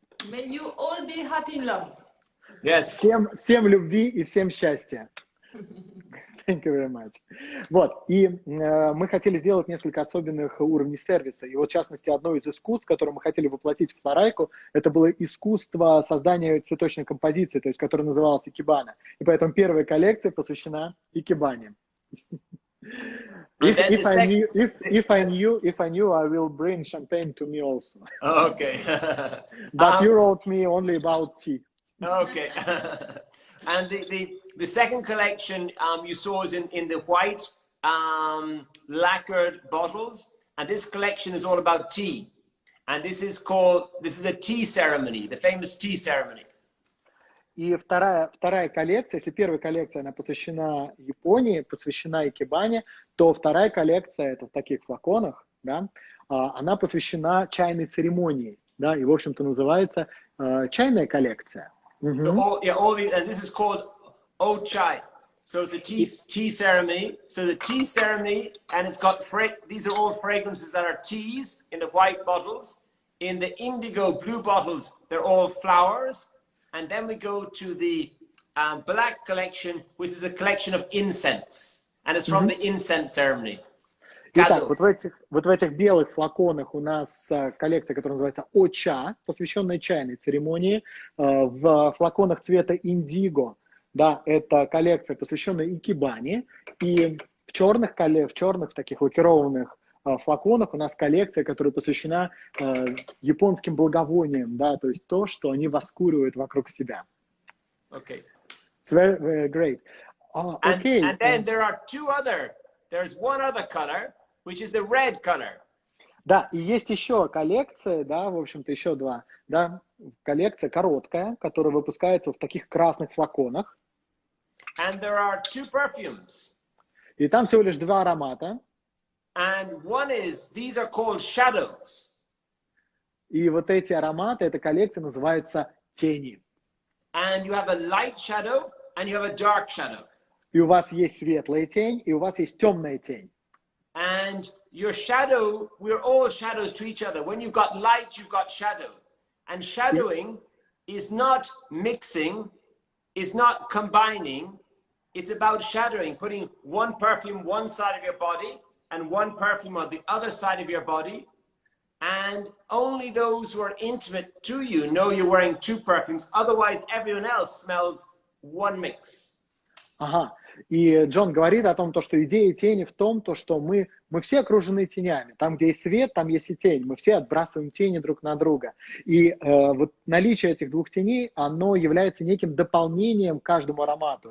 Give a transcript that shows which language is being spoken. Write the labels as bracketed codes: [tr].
[en] May you all be happy in love. Yes. [ru] Всем любви и всем счастья. [en] Thank you very much. [ru] Вот, и мы хотели сделать несколько особенных уровней сервиса. И вот, в частности, одно из искусств, которое мы хотели воплотить в Floraiku, это было искусство создания цветочной композиции, то есть, которое называлось икебана. И поэтому первая коллекция посвящена икебане. [en] If I knew, I will bring champagne to me also. Okay. But you wrote me only about tea. Okay. And the second collection you saw is in the white lacquered bottles, and this collection is all about tea. And this is a tea ceremony, the famous tea ceremony. [ru] И вторая коллекция, если первая коллекция, она посвящена Японии, посвящена икебане, то вторая коллекция, это в таких флаконах, да, она посвящена чайной церемонии, да, и, в общем-то, называется чайная коллекция. [en] And this is called O Chai. So it's a tea ceremony. So the tea ceremony, and it's got these are all fragrances that are teas in the white bottles. In the indigo blue bottles, they're all flowers. And then we go to the black collection, which is a collection of incense. And it's from the incense ceremony. [ru] Итак, вот в этих белых флаконах у нас коллекция, которая называется О-ча, посвященная чайной церемонии. В флаконах цвета индиго, да, это коллекция, посвященная икебане. И в черных таких лакированных флаконах у нас коллекция, которая посвящена японским благовониям, да, то есть то, что они воскуривают вокруг себя. [en] Okay. It's very, very great. Okay. And then there's one other color, which is the red color. [ru] Да, и есть еще коллекция, да, в общем-то, еще два, да, коллекция короткая, которая выпускается в таких красных флаконах. [en] And there are two perfumes. [ru] И там всего лишь два аромата. [en] And these are called shadows. [ru] И вот эти ароматы, эта коллекция называется тени. [en] And you have a light shadow and you have a dark shadow. [ru] И у вас есть светлая тень, и у вас есть темная тень. [en] And your shadow, we're all shadows to each other. When you've got light, you've got shadow. And shadowing is not mixing, is not combining. It's about shadowing, putting one perfume one side of your body and one perfume on the other side of your body. And only those who are intimate to you know you're wearing two perfumes. Otherwise, everyone else smells one mix. [ru] Ага. И Джон говорит о том, что идея тени в том, что мы все окружены тенями. Там, где есть свет, там есть и тень. Мы все отбрасываем тени друг на друга. И вот наличие этих двух теней, оно является неким дополнением к каждому аромату.